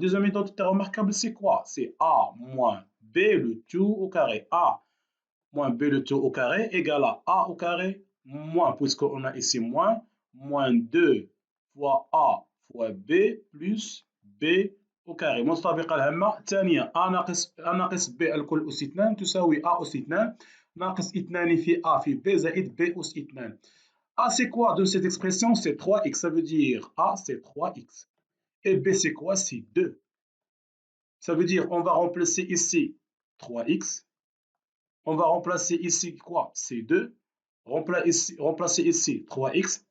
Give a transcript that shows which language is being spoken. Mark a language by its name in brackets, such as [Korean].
[French] Deuxième identité remarquable, c'est quoi? C'est a moins b, le tout au carré. A moins b, le tout au carré, égale à a au carré, moins, puisqu'on a ici moins 2 fois a fois b plus b au carré. [Arabic] منطبقة الهامة الثانية a ناقص b الكل أس 2 تساوي a أس 2 ناقص 2 في a في b زائد b أس 2. [French] A c'est quoi de cette expression? C'est 3x, ça veut dire a c'est 3x. Et b c'est quoi? C'est 2. Ça veut dire on va remplacer ici 3x. On va remplacer ici quoi? C'est 2. Remplacer ici 3x.